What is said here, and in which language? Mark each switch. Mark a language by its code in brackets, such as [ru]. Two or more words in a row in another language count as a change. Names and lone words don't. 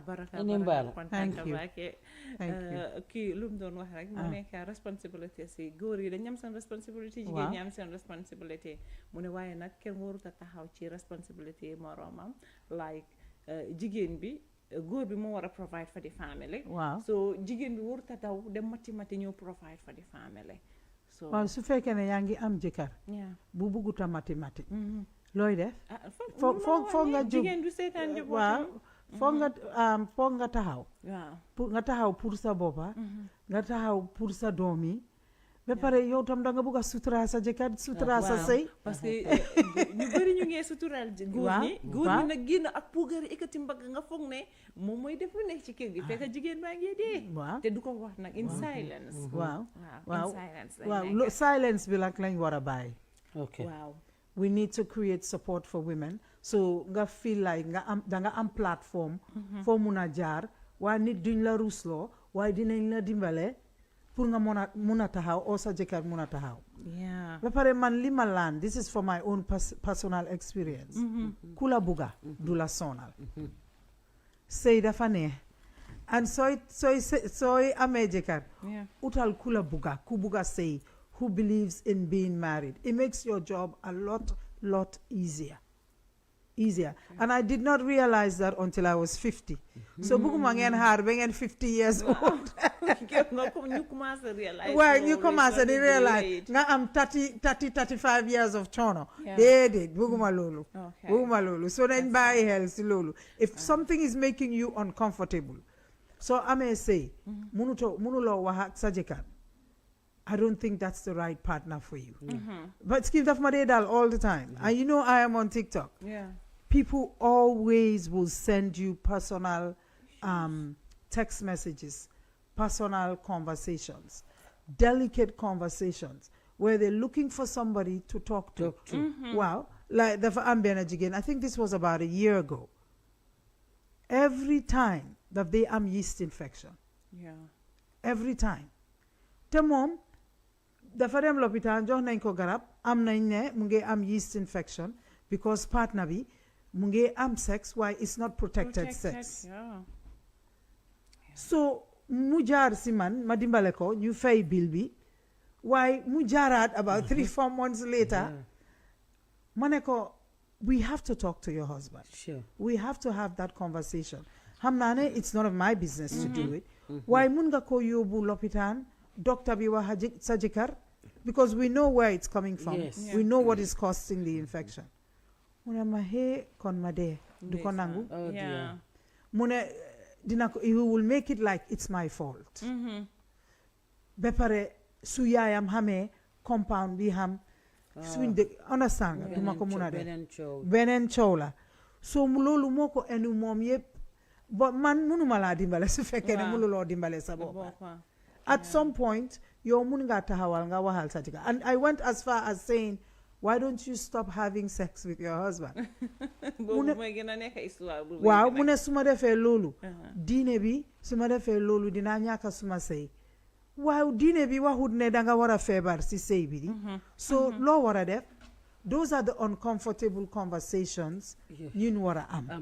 [en] thank you [wo] kii lu mu doon wax rek mu nekk responsabilité si góor yi dañ am seen responsabilité jigéen ñi am seen responsabilité mu ne waaye nag kenn warut a taxaw ci responsabilité moromam like jigéen bi góor bi moo war a [en] provide for the family. [wo] waaw so jigéen bi warut a daw dem mati ñëw [en] provide for the family. [wo] so waaw su fekkee ne yaa ngi am jëkkër. bu bugguta mati. looy def. foog nga jóg jigéen du seetaan njabootam. waaw foog nga taxaw. waaw nga taxaw pour sa boppa. nga taxaw pour sa doom yi. ba pare yow tam da nga bugg a sutura sa jëkkër sutura sa sëy. parce que ñu bëri ñu ngee suturaal góor ñi nag génn ak puugari ikkati mbagg nga foog ne moom mooy def lu nekk ci kër gi fekk jigéen baa ngee dee. te du ko wax nag [en] in silence. [wo] waaw silence bi nag lañ war a bàyyi. waaw [en] we need to create support for women so nga feel like [wo] da nga am [en] platform. [wo] foo mun a jaar waaye nit duñ la rusloo waaye dinañ la dimbale. pour nga mun a taxaw oo sa jëkkër mun a taxaw. ba pare man li ma laan [en] this is for my own personal experience. [wo] ku la bugga du la sonal. sëy dafa neex and sooy amee jëkkër. utal ku la bugga ku bugga sëy [en] who believes in being married it makes your job a lot easier. And I did not realize that until I was 50. [wo] So buguma ngeen xaar ba ngeen 50 [en] years old. [wo] ñu commencé realize. waaw ñu commencé di realize nga am 35 [en] years of [wo] coono. déedéet buguma loolu. So nañ bàyyi xel si loolu. [en] If something is making you uncomfortable. [wo] So amee sëy. munuloo wax ak sa jëkkër. [en] I don't think that's the right partner for you. But skip [wo] daf ma dee daal [en] all the time. And you know I am on TikTok. People always will send you personal text messages, personal conversations, delicate conversations, where they're looking for somebody to talk to. Wow. Like the Gambian again, I think this was about a year ago. Every time that they am yeast infection. Every time. [wo] Te mom, dafa dem lopitaan jox nañ ko garab am nañ ne mu ngi am [en] yeast infection [wo] because partner bi mu ngi am sex why [en] it's not protected sex. [wo] So mu jaar si man ma dimbale ko ñu fay bill bi why mu jaaraat [en] about 3-4 months later [wo] ma ne ko [en] we have to talk to your husband. We have to have that conversation. [wo] Xam naa ne [en] it's none of my business to do it. Why [wo] mun nga ko yóbbu lopitaan doctor bi wax sa jëkkër [en] because we know where it's coming from. We know what is causing the infection. [wo] Mu ne ma kon ma dee du ko nangu. Mu ne dina ko [en] he will make it like it's my fault. [wo] Ba pare su yaayam xamee compound bi xam suñ de understand nga du ma ko mun a def beneen coow la so loolu moo ko enu moom yëpp ba man munuma laa dimbale su fekkee ne mënuloo dimbale sa bopp. [en] At some point, [wo] yow mun nga taxawal nga waxal sa jëkkër. [en] And I went as far as saying, why don't you stop having sex with your husband? [wo] Waaw mu ne su ma defee loolu. Diine bi su ma defee loolu dinaa ñàkk suma sëy. Waaw diine bi waxut ne danga war a feebar si sëy bi di. So loo war a def. [en] Those are the uncomfortable conversations [wo] ñun war a am.